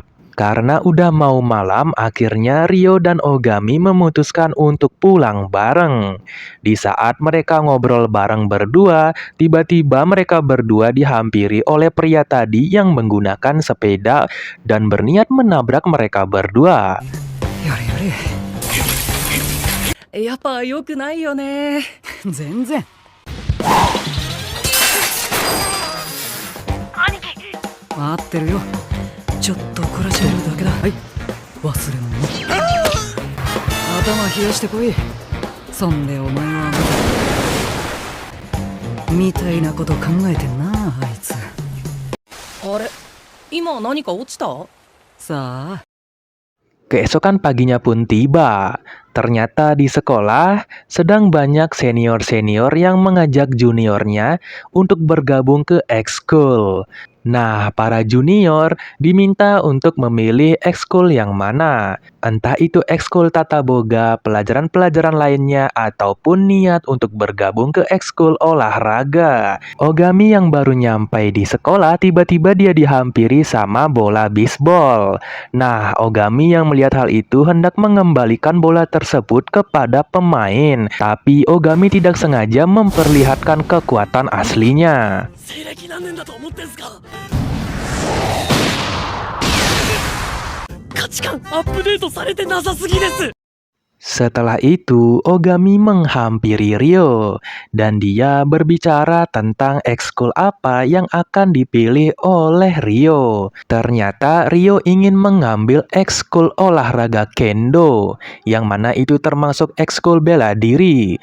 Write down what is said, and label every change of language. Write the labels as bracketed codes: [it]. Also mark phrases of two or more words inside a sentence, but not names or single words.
[id] Karena udah mau malam, akhirnya Rio dan Ogami memutuskan untuk pulang bareng. Di saat mereka ngobrol bareng berdua, tiba-tiba mereka berdua dihampiri oleh pria tadi yang menggunakan sepeda dan berniat menabrak mereka berdua. [ja] やれやれ。やっぱ良くないよね。全然。待ってるよ。ちょっと怒らしてるだけだ。はい、忘れ物。頭冷やしてこい。そんでお前はみたいなこと考えてんな、あいつ。あれ、今何か落ちた？さあ。 [id] Keesokan paginya pun tiba. Ternyata di sekolah sedang banyak senior-senior yang mengajak juniornya untuk bergabung ke ekskul. Nah, para junior diminta untuk memilih ekskul yang mana. Entah itu ekskul tata boga, pelajaran-pelajaran lainnya, ataupun niat untuk bergabung ke ekskul olahraga. Ogami yang baru nyampai di sekolah tiba-tiba dia dihampiri sama bola bisbol. Nah, Ogami yang melihat hal itu hendak mengembalikan bola tersebut kepada pemain. Tapi Ogami tidak sengaja memperlihatkan kekuatan aslinya. [ja] 西暦何年だと思ってんすか。価値観アップデートされてなさすぎです。 [id] Setelah itu, Ogami menghampiri Ryo dan dia berbicara tentang ekskul apa yang akan dipilih oleh Ryo. Ternyata Ryo ingin mengambil ekskul olahraga kendo, yang mana itu termasuk ekskul bela diri.